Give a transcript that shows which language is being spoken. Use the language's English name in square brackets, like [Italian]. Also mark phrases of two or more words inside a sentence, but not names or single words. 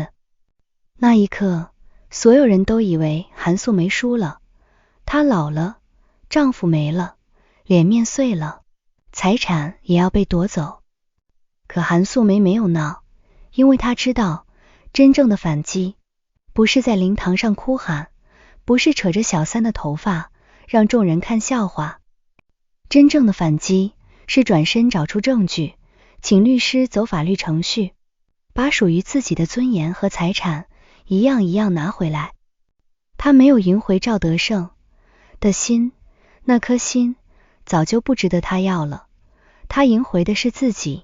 [Chinese] 那一刻，所有人都以為韓素梅輸了，她老了，丈夫沒了，臉面碎了，財產也要被奪走。可韓素梅沒有鬧，因為她知道，真正的反擊不是在靈堂上哭喊，不是扯着小三的頭髮讓眾人看笑話，真正的反擊是轉身找出證據，請律師走法律程序，把屬於自己的尊嚴和財產一樣一樣拿回來。他沒有贏回趙德勝的心，那顆心早就不值得他要了，他贏回的是自己。